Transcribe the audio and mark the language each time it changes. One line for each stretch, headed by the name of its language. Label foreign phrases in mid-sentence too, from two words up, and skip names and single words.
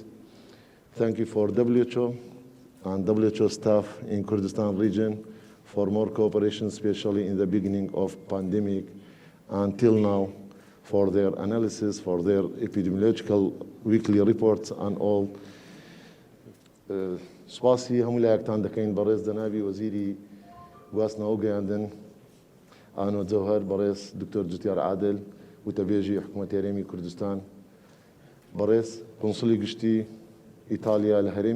English: Thank you for WHO and WHO staff in Kurdistan region for more cooperation, especially in the beginning of pandemic until now, for their analysis, for their epidemiological weekly reports and all.
Central Kurdish: سپاسی هەموو لایەکتان دەکەین بەڕێز دەناوی وەزیری گواستنەوە گەیاندن ئاهمەد زەوهەر، بەڕێز دکتۆر جوتیار عادل وتەبێژی حکوومەتی هەرێمی کوردستان، بەڕێز کۆنسولی گشتی ئیتالیا لە هەرێمی